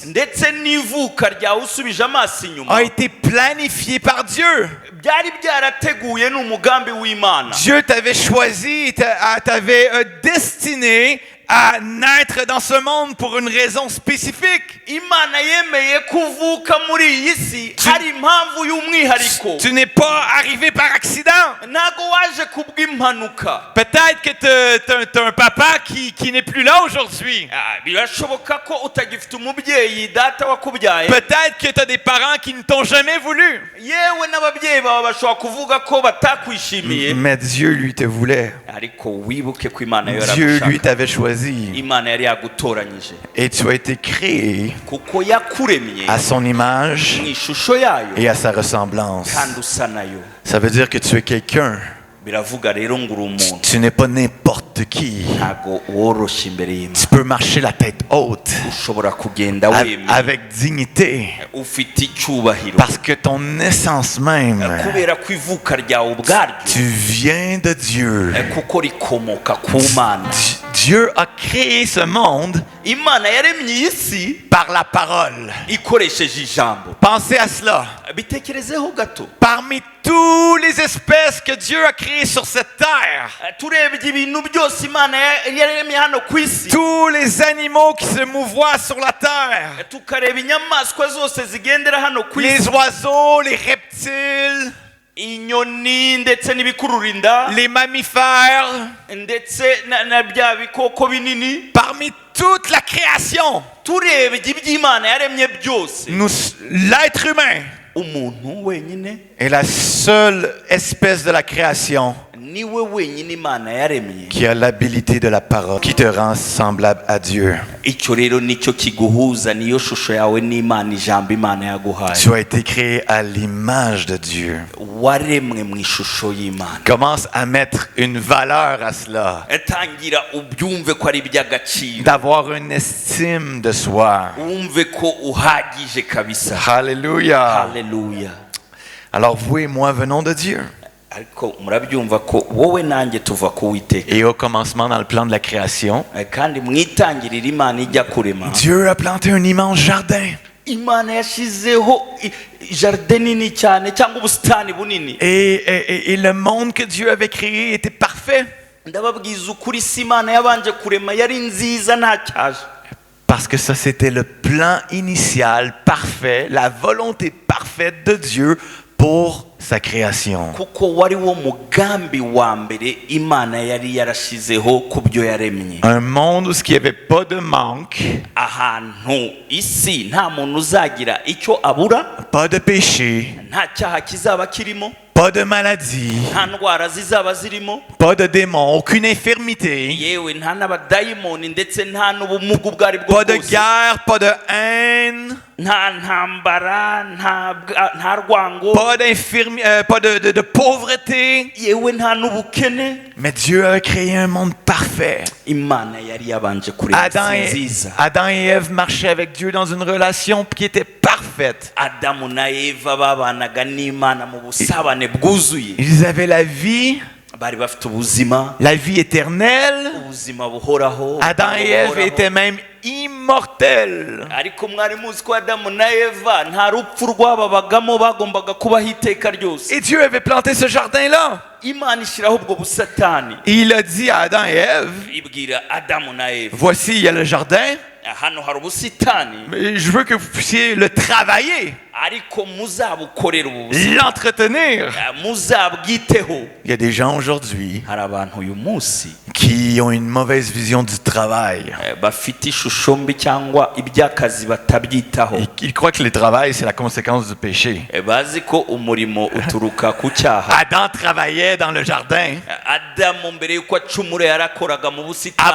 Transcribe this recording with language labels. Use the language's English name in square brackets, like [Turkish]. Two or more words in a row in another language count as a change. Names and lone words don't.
[Kinyarwanda] ndetse n'ivuka ryawe usubije amaso inyuma [French] a été planifiée par Dieu. [Kinyarwanda] byari byarateguye n'umugambi w'Imana. [French] Dieu t'avait choisi, t'avait destiné à naître dans ce monde pour une raison spécifique. [Kinyarwanda] Imana yemeye kuvuka muri iyi si hari impamvu y'umwihariko. [French] Tu n'es pas arrivé par accident. [Kinyarwanda] ntago waje kubw'impanuka. [French] Peut-être que t'as un papa qui n'est plus là aujourd'hui. [Kinyarwanda] birashoboka ko utagifite umubyeyi data wakubyaye. [French] Peut-être que t'as des parents qui ne t'ont jamais voulu. [Kinyarwanda] yewe n'ababyeyi bawe bashobora kuvuga ko batakwishimiye. [French] Mais Dieu lui te voulait. [Kinyarwanda] ariko wibuke ko Imana [French] Dieu lui t'avait choisi. [Kinyarwanda] Imana yari yagutoranyije. [French] Et tu as été créé [Kinyarwanda] kuko yakuremye [French] à son image [Kinyarwanda] mu ishusho yayo [French] et à sa ressemblance. [Kinyarwanda] kandi usa nayo. [French] Ça veut dire que tu es quelqu'un. [Kinyarwanda] biravuga rero ngo uri umuntu. [French] Tu n'es pas n'importe qui. [Kinyarwanda] ntago woroshye imbere y'Imana. [French] Tu peux marcher la tête haute [Kinyarwanda] ushobora kugenda wemye [French] avec dignité [Kinyarwanda] ufite icyubahiro. [French] parce que ton essence même, [Kinyarwanda] kubera ko ivuka ryawe ubwaryo [French] tu viens de Dieu. [Kinyarwanda] kuko rikomoka ku Mana. [French] Dieu a créé ce monde [Kinyarwanda] Imana yaremye iyi si [French] par la parole. [Kinyarwanda] ikoresheje ijambo. [French] Pensez à cela. [Kinyarwanda] bitekerezeho gato. [French] Parmi toutes les espèces que Dieu a créées sur cette terre, [Kinyarwanda] turebye ibintu byose Imana yaremye hano ku isi, [French] tous les animaux qui se mouvoient sur la terre, [Kinyarwanda] tukareba inyamaswa zose zigendera hano ku isi, [French] les oiseaux, les reptiles, [Kinyarwanda] inyoni ndetse n'ibikururinda, [French] les mammifères, [Kinyarwanda] ndetse na bya bikoko binini, [French] parmi toute la création, [Kinyarwanda] turebye iby'Imana yaremye byose, [French] l'être humain [Kinyarwanda] umuntu wenyine [French] est la seule espèce de la création [Kinyarwanda] niwe wenyine Imana yaremye [French] qui a l'habilité de la parole, qui te rend semblable à Dieu. [Kinyarwanda] icyo rero nicyo kiguhuza niyo shusho yawe n'Imana, ijambo Imana yaguhaye. [French] Tu as été créé à l'image de Dieu. [Kinyarwanda] waremwe mu ishusho y'Imana. [French] Commence à mettre une valeur à cela, [Kinyarwanda] tangira ubyumve ko ari iby'agaciro, [French] d'avoir une estime de soi. [Kinyarwanda] wumve ko uhagije kabisa. [French] Alléluia. [Kinyarwanda] Haleluya. [French] Alors vous et moi venons de Dieu. [Kinyarwanda] ariko murabyumva ko wowe nanjye tuva ku Uwiteka. [French] Et au commencement dans le plan de la création, [Kinyarwanda] kandi mu itangiriro Imana ijya kurema, [French] Dieu a planté un immense jardin. [Kinyarwanda] Imana yashizeho jardin nini cyane cyangwa ubusitani bunini. [French] Et le monde que Dieu avait créé était parfait. [Kinyarwanda] ndababwiza ukuri si Imana yabanje kurema yari nziza nta cyaje. [French] Parce que ça, c'était le plan initial parfait, la volonté parfaite de Dieu pour sa création. [Kinyarwanda] kuko wari wo mugambi wa mbere Imana yari yarashizeho ku byo yaremye. [French] Un monde où il n'y avait pas de manque, [Kinyarwanda] ahantu isi nta muntu uzagira icyo abura, [French] pas de péché, [Kinyarwanda] nta cyaha kizaba kirimo, [French] pas de maladie, [Kinyarwanda] nta ndwara zizaba zirimo, [French] pas de démons, aucune infirmité, [Kinyarwanda] yewe nta n'abadayimoni ndetse nta n'ubumuga ubwo ari bwo [French] pas de [Kinyarwanda] bwose, [French] guerre, pas de haine, [Kinyarwanda] nta ntambara, nta rwango, [French] pas de pauvreté. [Kinyarwanda] yewe nta n'ubukene. [French] Mais Dieu a créé un monde parfait. [Kinyarwanda] Imana yari yabanje kurema isi nziza. [French] Adam et Ève marchaient avec Dieu dans une relation qui était parfaite. parfaite. [Kinyarwanda] adamu na eva babanaga n'imana mu busabane bwuzuye. [French] Ils avaient la vie [Kinyarwanda] bari bafite ubuzima, [French] la vie éternelle. [Kinyarwanda] ubuzima buhoraho. [French] Adam et Ève étaient même immortels. [Kinyarwanda] ariko mwari muzi ko adamu na eva nta rupfu rwababagamo, bagombaga kubaho iteka ryose. [French] Et Dieu avait planté ce jardin-là. [Kinyarwanda] imana ishyiraho ubwo busatani, [French] Et il a dit à Adam et Ève, [Kinyarwanda] ibwira adamu na eva, [French] voici, il y a le jardin, [Kinyarwanda] hano hari ubusitani, [French] mais je veux que vous puissiez le travailler, [Kinyarwanda] ariko muzabukorera ubu busitani, [French] l'entretenir. [Kinyarwanda] muzabwiteho. [French] Il y a des gens aujourd'hui [Kinyarwanda] hari abantu uyu munsi [French] qui ont une mauvaise vision du travail. [Kinyarwanda] bafite ishusho mbi cyangwa iby'akazi batabyitaho. [French] Ils croient que le travail, c'est la conséquence du péché. [Kinyarwanda] bazi ko umurimo uturuka ku cyaha. [French] Adam travaillait dans le jardin [Kinyarwanda] adamu mbere y'uko acumura yarakoraga mu busitani,